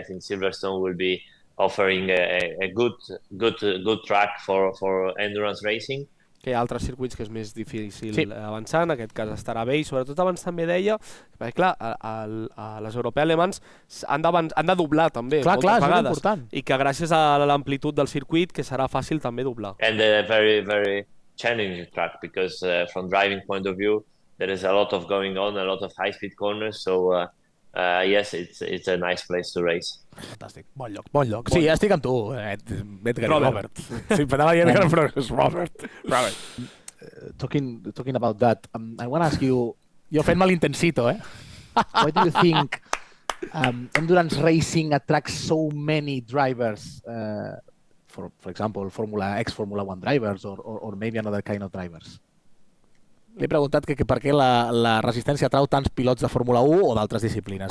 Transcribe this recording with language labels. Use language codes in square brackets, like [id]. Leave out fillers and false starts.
[en] I think Silverstone will be offering a good track for endurance racing. [ca] Que hi ha altres circuits que és més difícil avançar, en aquest cas estarà bé, i sobretot abans també deia, perquè clar, a les europees alemans han de doblar també moltes vegades, i que gràcies a l'amplitud del circuit que serà fàcil també doblar. [en] And a very, very challenging track, because from driving point of view, there is a lot of going on, a lot of high-speed corners, so yes, it's a nice place to race. [ca] Fantàstic, bon lloc. Sí, ja estic amb tu, Robert. Sí, m'anava dient que no és Robert. [en] Talking about that, I want to ask you, [ca] jo fent-me l'intensito, [en] why do you think endurance racing attracts so many drivers, for example, ex-Formula 1 drivers or maybe another kind of drivers? [ca] Li he preguntat que per què la resistència atrau tants pilots de Fórmula 1 o d'altres disciplines.